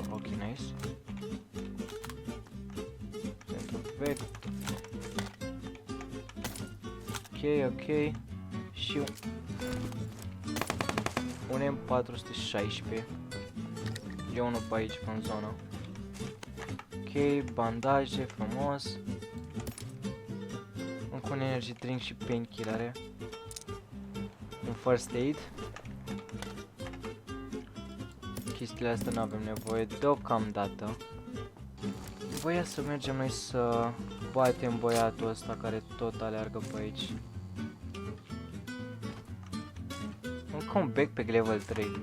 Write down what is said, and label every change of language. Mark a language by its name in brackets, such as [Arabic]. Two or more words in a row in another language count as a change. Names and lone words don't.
[Romanian] Ok, nice. Ok. Și un M416. E unul pe aici, în zonă. Ok, bandaje, frumos. Încă un [English] energy drink [Romanian] și painkiller. Un [English] first aid. [Romanian] Chestiile astea nu avem nevoie deocamdată. Voia să mergem noi să batem băiatul ăsta care tot aleargă pe aici. Încă un [English] backpack level [Romanian] 3.